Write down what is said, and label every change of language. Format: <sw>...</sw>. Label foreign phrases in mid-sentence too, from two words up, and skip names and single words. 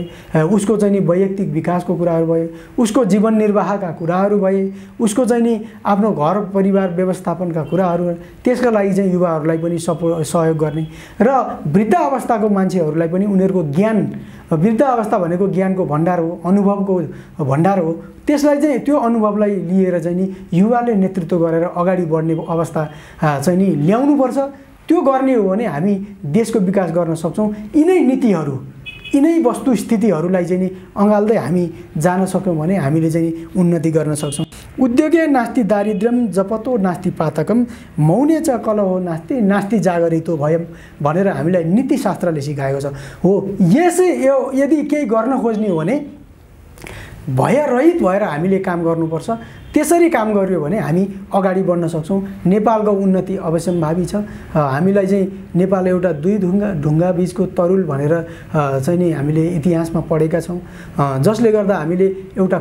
<ne>उसको चाहिँ नि वैयक्तिक विकासको कुराहरू भए, उसको जीवन निर्वाहका कुराहरू भए, उसको चाहिँ नि आफ्नो घर परिवार व्यवस्थापनका कुराहरू, त्यसका लागि चाहिँ युवाहरूलाई पनि सहयोग गर्ने र वृद्ध अवस्थाको मान्छेहरूलाई पनि उनीहरूको ज्ञान, वृद्ध अवस्था भनेको ज्ञानको भण्डार हो, अनुभवको भण्डार हो, त्यसलाई चाहिँ त्यो अनुभवलाई लिएर चाहिँ नि युवाले नेतृत्व गरेर अगाडि बढ्ने अवस्था चाहिँ नि ल्याउनुपर्छ। त्यो गर्ने हो भने हामी देशको विकास गर्न सक्छौँ। यिनै नीतिहरू, यिनै वस्तुस्थितिहरूलाई चाहिँ नि अँगाल्दै हामी जान सक्यौँ भने हामीले चाहिँ उन्नति गर्न सक्छौँ।</ne> <sa>उद्योगे नास्ति दारिद्र्यम जपतो नास्ति पातकम मौने च कलहो नास्ति नास्ति जागरितो भयम</sa> <ne>भनेर हामीलाई नीतिशास्त्रले सिकाएको छ। हो, यसै यदि केही गर्न खोज्ने हो भने भयरहित भएर हामीले काम गर्नुपर्छ। त्यसरी काम गर्यो भने हामी अगाडि बढ्न सक्छौँ। नेपालको उन्नति अवश्यम्भावी छ। हामीलाई चाहिँ नेपाल एउटा दुई ढुङ्गा बीचको तरुल भनेर चाहिँ नि हामीले इतिहासमा पढेका छौँ, जसले गर्दा हामीले एउटा</ne>